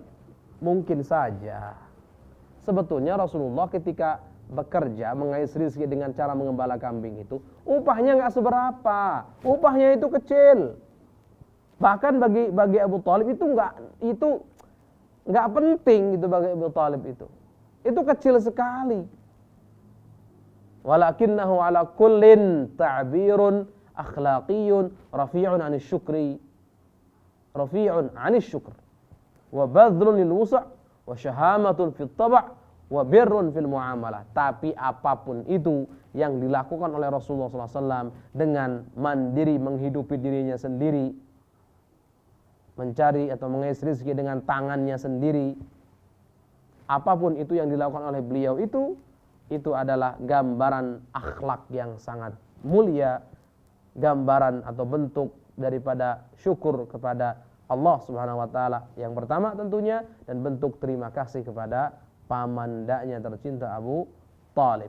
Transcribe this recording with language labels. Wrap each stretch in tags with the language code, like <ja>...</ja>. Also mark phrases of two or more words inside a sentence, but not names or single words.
<id>Mungkin saja sebetulnya Rasulullah ketika bekerja mengais rizki dengan cara mengembala kambing itu upahnya nggak seberapa, upahnya itu kecil. Bahkan bagi Abu Thalib itu nggak penting gitu bagi Abu Thalib itu kecil sekali.</id> <ar>ولكنه على كل تعبير أخلاقي رفيع عن الشكر، رفيع عن الشكر وبذل للوسع وشهامة في الطبع وبر في المعاملة.</ar> <id>Tapi apapun itu yang dilakukan oleh Rasulullah SAW dengan mandiri, menghidupi dirinya sendiri, mencari atau mengais rezeki dengan tangannya sendiri, apapun itu yang dilakukan oleh beliau itu adalah gambaran akhlak yang sangat mulia, gambaran atau bentuk daripada syukur kepada</id> <ar>الله سبحانه وتعالى</ar> <id>yang pertama tentunya, dan bentuk terima kasih kepada pamandanya tercinta Abu Thalib.</id>